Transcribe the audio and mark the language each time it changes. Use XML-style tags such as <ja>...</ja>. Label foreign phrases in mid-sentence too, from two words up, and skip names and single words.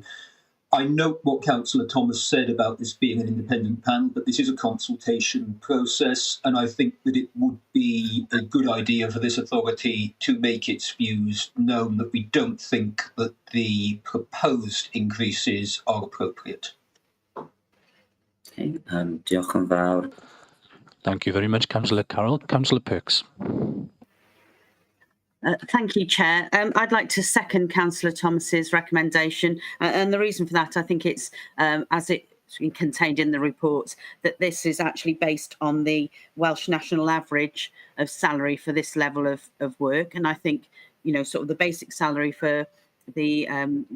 <en>I note what Councillor Thomas said about this being an independent panel, but this is a consultation process, and I think that it would be a good idea for this authority to make its views known that we don't think that the proposed increases are appropriate.</en> <cy>Okay, diolch yn fawr.</cy> <en>Thank you very much, Councillor Carroll. Councillor Perks. Thank you, Chair. I'd like to second Councillor Thomas's recommendation, and the reason for that, I think it's, as it's contained in the report, that this is actually based on the Welsh national average of salary for this level of work, and I think, sort of the basic salary for the councillors.</en>